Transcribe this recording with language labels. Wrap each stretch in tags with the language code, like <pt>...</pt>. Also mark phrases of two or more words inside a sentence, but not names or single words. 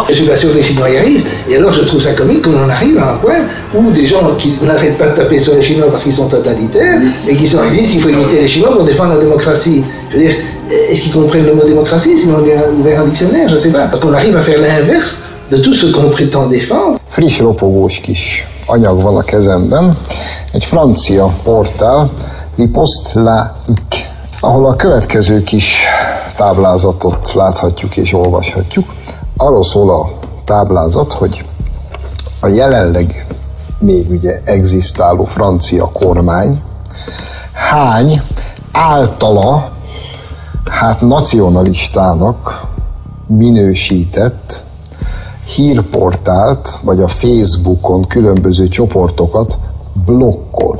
<fr>Je suis pas sûr que les Chinois y arrivent. Et alors je trouve ça comique qu'on en arrive à un point où des gens qui n'arrêtent pas de taper sur les Chinois parce qu'ils sont totalitaires et qui disent qu'il faut imiter les Chinois pour défendre la démocratie. Je veux dire, est-ce qu'ils comprennent le mot démocratie? Sinon on a ouvert un dictionnaire, je sais pas. Parce qu'on arrive à faire l'inverse de tout ce qu'on prétend défendre.</fr> <hu>Friss ropogós kis anyag van a kezemben, egy francia portál, Riposte Laïque, ahol a következő kis táblázatot láthatjuk és olvashatjuk. Arról szól a táblázat, hogy a jelenleg még ugye egzisztáló francia kormány hány általa nacionalistának minősített hírportált, vagy a Facebookon különböző csoportokat blokkol.</hu>